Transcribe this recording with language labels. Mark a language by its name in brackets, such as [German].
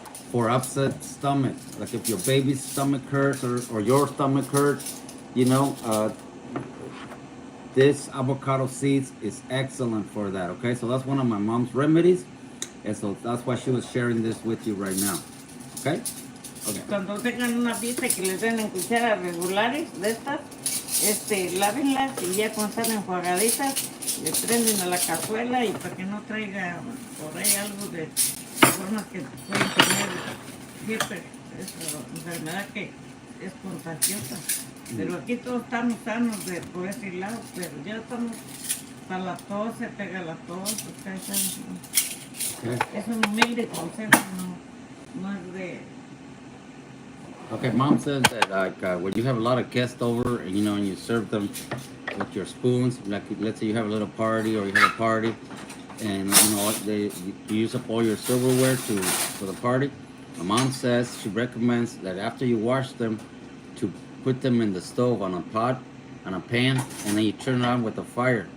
[English] for upset stomach. Like if your baby's stomach hurts or your stomach hurts, you know, this avocado seeds is excellent for that. Okay, so that's one of my mom's remedies, and so that's why she was sharing this with you right now. Okay. Okay. [Spanish] Cuando tengan una pizza que les den en cucharas regulares de estas, lávenlas y ya cuando están enjuagaditas, le prenden a la cazuela y para que no traiga por ahí algo de formas que pueden tener hiper, esa enfermedad que es contagiosa. Pero aquí todos estamos sanos por ese lado, pero ya estamos para la tos, se pega la tos, ustedes saben. [English] Okay. [Spanish] Es un humilde consejo, no es de... [English] Okay, mom says that like when you have a lot of guests over and you know and you serve them with your spoons, like let's say you have a little party or you have a party, and you know you use up all your silverware for the party. My mom says she recommends that after you wash them, to put them in the stove on a pot, on a pan, and then you turn it on with the fire.